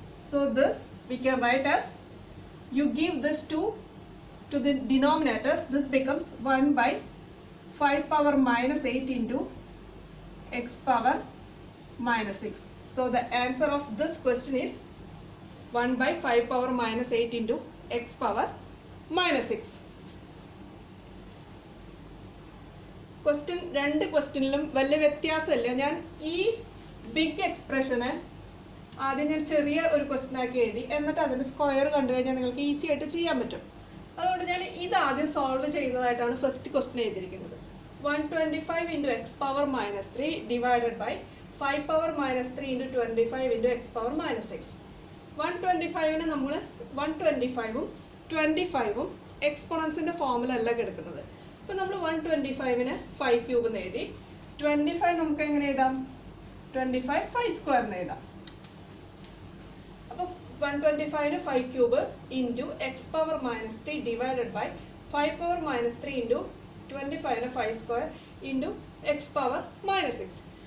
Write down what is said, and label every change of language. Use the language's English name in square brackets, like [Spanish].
[English] So this we can write as, you give this 2 to the denominator, this becomes 1 by 5 power minus 8 into x power minus 6. So the answer of this question is 1 by 5 power minus 8 into x power minus 6. [Malayalam] Question, രണ്ട് ക്വസ്റ്റ്യനിലും വലിയ വ്യത്യാസമില്ല. ഞാൻ ഈ big എക്സ്പ്രഷന് ആദ്യം ഞാൻ ചെറിയ ഒരു question ആക്കി എഴുതി, എന്നിട്ട് അതിൻ്റെ സ്ക്വയർ കണ്ടു കഴിഞ്ഞാൽ നിങ്ങൾക്ക് ഈസി ആയിട്ട് ചെയ്യാൻ പറ്റും. അതുകൊണ്ട് ഞാൻ ഇത് ആദ്യം സോൾവ് ചെയ്യുന്നതായിട്ടാണ് ഫസ്റ്റ് ക്വസ്റ്റ്യൻ എഴുതിയിരിക്കുന്നത്. [English] 125 into x power minus 3 divided by 5 power minus 3 into 25 into x power minus 6. [Malayalam] 125-ന് നമ്മൾ 125-ഉം 25-ഉം എക്സ്പോണൻസിൻ്റെ ഫോമിലല്ല കിടക്കുന്നത്. അപ്പോൾ നമ്മൾ 125-ന് 5 ക്യൂബ് എന്ന് എഴുതി. 25 നമുക്ക് എങ്ങനെ എഴുതാം? 25 5 സ്ക്വയറിന് എഴുതാം. അപ്പോൾ 125-ന് 5 cube into X power minus 3 divided by 5 power minus 3 into 25-ന് 5 square into X power minus 6.